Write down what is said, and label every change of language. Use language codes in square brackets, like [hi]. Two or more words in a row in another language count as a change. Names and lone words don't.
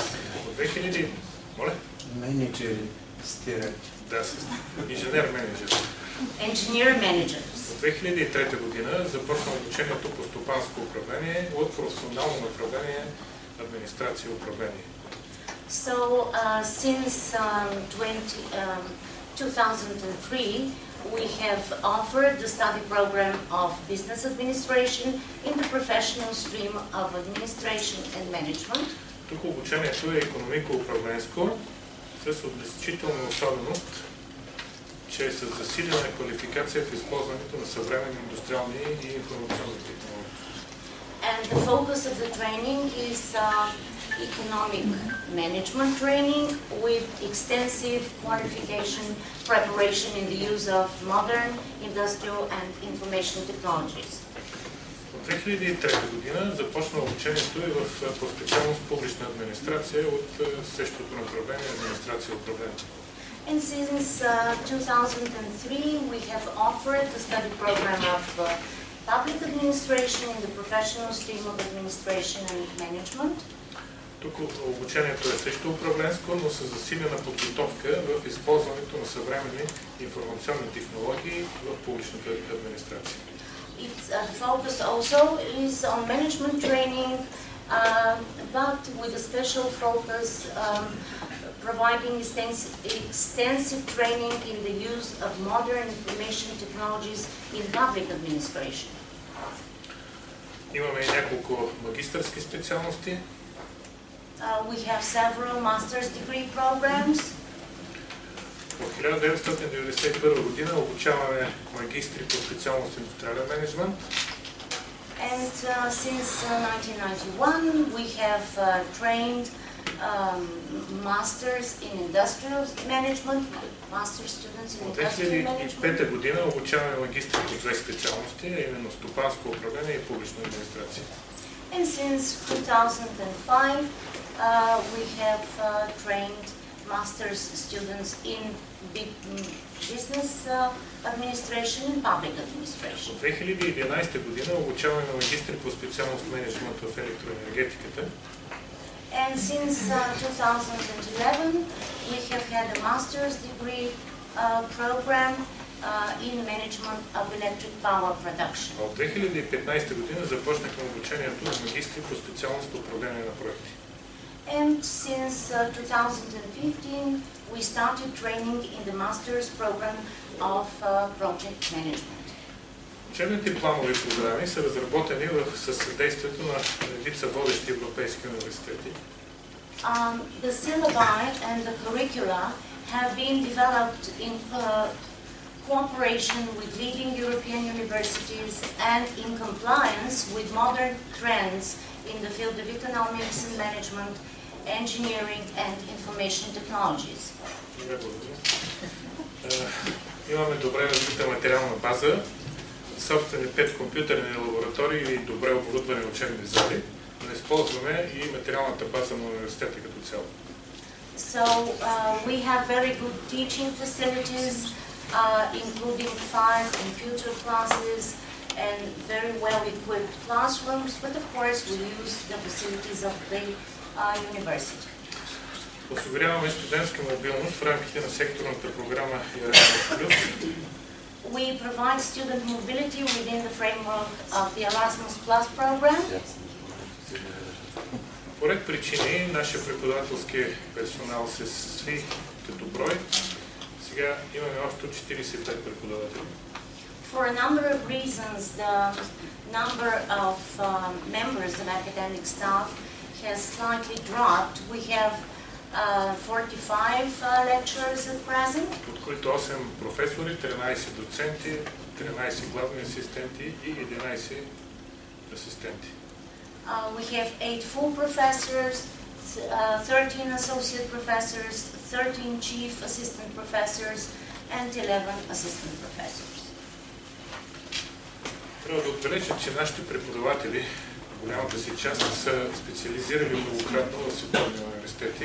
[bg] От 2000... Моля? Менеджери сте. Да, инженер-менеджер. [en] Engineer managers. [bg] В 2003 година започна обучението по стопанско управление от професионално направление администрация и управление. [en] So since 2003, we have offered the study program of business administration in the professional stream of administration and management. [bg] Тук обучението е икономико-управленско с отличителна особеност, че е с засилена квалификация в използването на съвременни индустриални и информационни технологии. [en] And the focus of the training is economic management training with extensive qualification preparation in the use of modern industrial and information technologies. [bg] От 2003 година започна обучението и по специалност публична администрация от същото направление администрация и управление. [en] And since 2003, we have offered the study program of public administration in the professional stream of administration and management. [bg] Тук обучението е също управленско, но с засилена подготовка в използването на съвременни информационни технологии в публичната администрация. [en] Its focus also is on management training, but with a special focus providing extensive training in the use of modern information technologies in public administration. [bg] Имаме и няколко магистърски специалности. [en] We have several master's degree programs. [bg] От 1991 година обучаваме магистри по специалност индустриален менеджмент. [en] And since 1991 we have trained masters in industrial management, master students in industrial management. [bg] От 2005 година обучаваме магистри по две специалности, а именно стопанско управление и публична администрация. [en] And since 2005 we have trained master's students in business administration and public administration. [bg] От 2011 година обучаваме магистри по специалност менеджмент в електроенергетиката. [en] And since 2011 we have had a master's degree program in management of electric power production. [bg] От 2015 година започнахме обучението на магистри по специалност управление на проекти. [en] And since 2015 we started training in the master's program of project management. [bg] Учебните планови програми са разработени със съдействието на редица водещи европейски университети. [en] The syllabi and the curricula have been developed in cooperation with leading European European universities and in compliance with modern trends in the field of economics and management, engineering and information technologies. [bg] Имаме добре развита материална база, собствени 5 компютърни лаборатории и добре оборудвани учебни зали, но използваме и материалната база на университета като цяло. [en] So we have very good teaching facilities, including 5 computer classes and very well-equipped classrooms, but of course we use the facilities of the university. [bg] Осигуряваме студентска мобилност в рамките на секторната програма Erasmus+. [en] We provide student mobility within the framework of the Erasmus Plus program. [bg] По ред причини нашия преподавателски персонал се сви като брой. Сега имаме общо 45 преподаватели. [en] For a number of reasons, the number of members of academic staff has slightly dropped. We have 45 lecturers at present. [bg] От които 8 професори, 13 доценти, 13 главни асистенти и 11 асистенти. [en] We have 8 full professors, 13 associate professors, 13 chief assistant professors, and 11 assistant professors. [bg] Трябва да отбележа, че нашите преподаватели, голямата си част, са специализирали многократно в световни университети.